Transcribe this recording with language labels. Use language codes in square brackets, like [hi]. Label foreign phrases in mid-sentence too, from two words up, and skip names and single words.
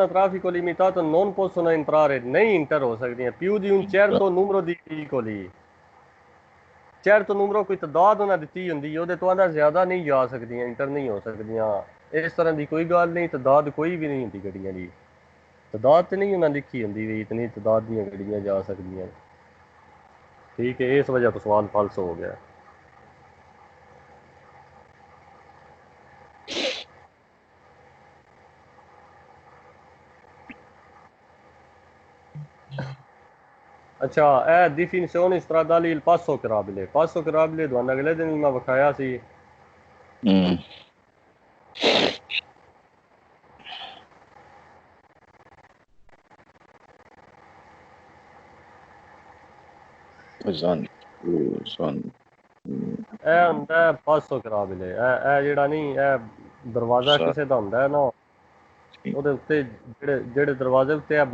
[it] traffico limitato non possono entrare [pa] ਨਹੀਂ ਇੰਟਰ ਹੋ ਸਕਦੀਆਂ [it] più di un certo numero di veicoli certo numero [pa] ਕੋਈ ਤਦਾਦ ਉਹਨਾਂ ਦਿੱਤੀ ਹੁੰਦੀ ਉਹਦੇ ਤੋਂ ਆਂਦਾ ਜ਼ਿਆਦਾ ਨਹੀਂ ਜਾ ਸਕਦੀਆਂ ਇੰਟਰ ਨਹੀਂ ਹੋ ਸਕਦੀਆਂ ਇਸ ਤਰ੍ਹਾਂ ਦੀ ਕੋਈ ਗੱਲ ਨਹੀਂ ਤਦਾਦ ਕੋਈ ਵੀ ਨਹੀਂ ਹੁੰਦੀ ਗੱਡੀਆਂ ਦੀ ਤਦਾਦ ਤੇ ਨਹੀਂ ਉਹਨਾਂ ਲਿਖੀ ਹੁੰਦੀ ਵੀ ਇਤਨੀ ਤਦਾਦ ਦੀਆਂ ਗੱਡੀਆਂ ਜਾ ਸਕਦੀਆਂ ਠੀਕ ਹੈ ਇਸ ਵਜ੍ਹਾ ਤੋਂ ਸਵਾਲ ਫਾਲਸ ਹੋ ਗਿਆ ਅੱਛਾ ਇਹ [it] definizioni stradali il passo carabile [pa] ਤੁਹਾਨੂੰ ਅਗਲੇ ਦਿਨ ਮੈਂ ਵਿਖਾਇਆ ਸੀ ਇਹ ਹੁੰਦਾ ਪਾਸੋ carabile ਇਹ ਜਿਹੜਾ ਨਹੀਂ ਇਹ ਦਰਵਾਜ਼ਾ ਕਿਸੇ ਦਾ ਹੁੰਦਾ ਹੈ ਨਾ ਉਹਦੇ ਉੱਤੇ ਜਿਹੜੇ ਦਰਵਾਜ਼ੇ ਉੱਤੇ ਇਹ